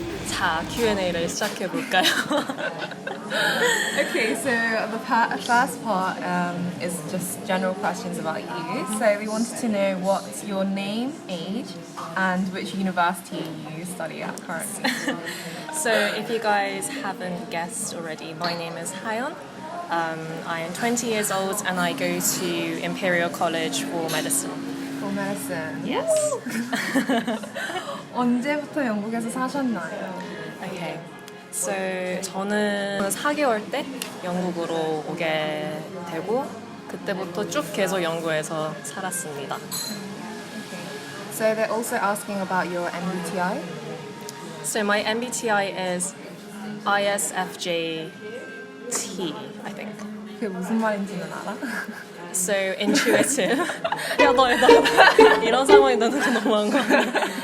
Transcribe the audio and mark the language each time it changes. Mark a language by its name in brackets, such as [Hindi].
[Korean] 자, Q&A를 시작해 볼까요? [English] Okay, so the first part is just general questions about you. So we wanted to know what's your name, age, and which university you study at currently. So, if you guys haven't guessed already, my name is Hayeon. I am 20 years old and I go to Imperial College for medicine. For medicine. Yes. [Korean] 언제부터 영국에서 사셨나요? [English] Okay. [Korean] So, 저는 4개월 때 영국으로 오게 되고 그때부터 쭉 계속 영국에서 살았습니다. [English] So they're also asking about your MBTI. So my MBTI is ISFJT, I think. [Korean] 그게 무슨 말인지는 알아? [English] So intuitive. [Korean] 야, 너 이런 상황이 너무 너무한 거 같아.